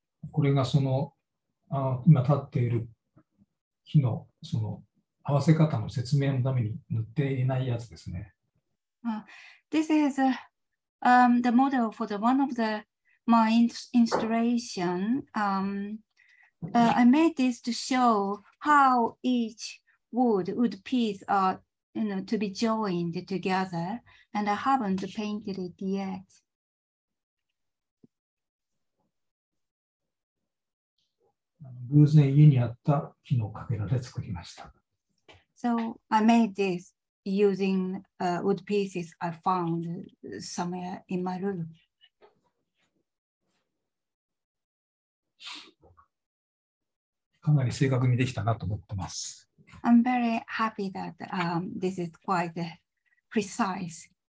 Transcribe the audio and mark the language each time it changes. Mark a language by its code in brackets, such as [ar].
[ja] これがその今立っている木のその合わせ方の説明のために塗っていないやつですね。 [en] This is the model for the one of my installation. I made this to show how each wood piece are to be joined together, and I haven't painted it yet. [ja] 偶然家にあった木のかけらで作りました。 [en] So I made this using wood pieces I found somewhere in my room. [ja] かなり正確にできたなと思ってます。 [en] I'm very happy that this is quite precise.